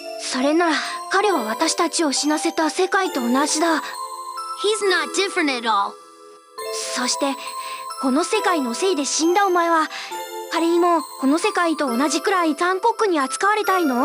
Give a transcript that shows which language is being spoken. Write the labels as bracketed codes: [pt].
[ja] それなら、彼は私たちを死なせた世界と同じだ。 [en] He's not different at all. [ja] そして、この世界のせいで死んだお前は、仮にもこの世界と同じくらい残酷に扱われたいの？